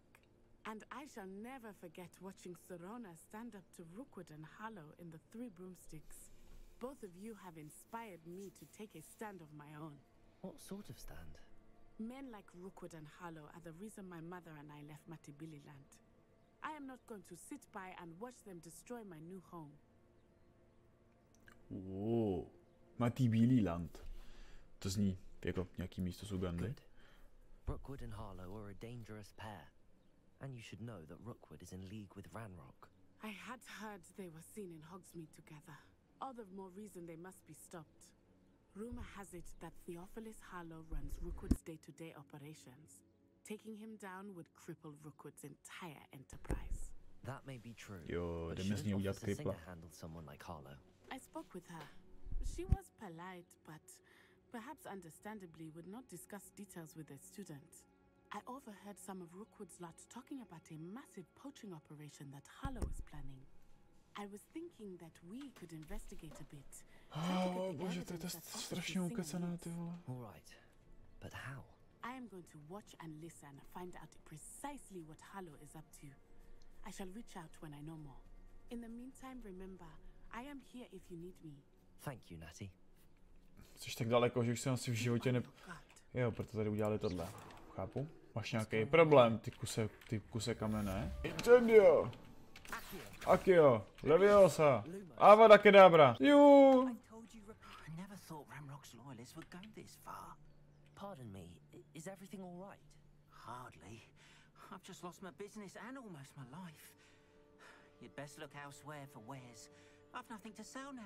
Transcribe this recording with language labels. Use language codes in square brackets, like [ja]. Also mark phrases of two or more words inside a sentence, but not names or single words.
[en] And I shall never forget watching Serona stand up to Rookwood and Harlow in the Three Broomsticks. Both of you have inspired me to take a stand of my own. What sort of stand? Men like Rookwood and Harlow are the reason my mother and I left Matibililand. I am not going to sit by and watch them destroy my new home. Matibililand. [cs] To zní jako nějaký místo z Ugandy. [en] Good. Rookwood and Harlow are a dangerous pair. And you should know that Rookwood is in league with Ranrock. I had heard they were seen in Hogsmeade together. All the more reason they must be stopped. Rumor has it that Theophilus Harlow runs Rookwood's day-to-day operations. Taking him down would cripple Rookwood's entire enterprise. That may be true. [cs] Jo, [en] But [cs] jdeme z ní [en] shouldn't [cs] udělat [en] Officer [cs] kripla. [en] Singer handle someone like Harlow? I spoke with her. She was polite, but perhaps understandably would not discuss details with a student. I overheard some of Rookwood's lot talking about a massive poaching operation that Harlow is planning. I was thinking that we could investigate a bit. [cs] Bože, to je strašně ukecané, ty vole. [en] All right. But how? I am going to watch and listen, find out precisely what Harlow is up to. I shall reach out when I know more. In the meantime, remember, I am here if you need me. Thank you, Natty. [cs] Jsi tak daleko, že už jsem asi v životě ne... [en] Oh, God. [cs] Jo, proto tady udělali tohle. Chápu. Máš nějaký problém, ty kuse kamene. [en] Incendio! Akio! Leviosa! Avada Kedavra! Ju! I never thought Ranrock's loyalists would go this far. Pardon me, is everything all right? Hardly. I've just lost my business and almost my life. You'd best look elsewhere for wares. I've nothing to sell now.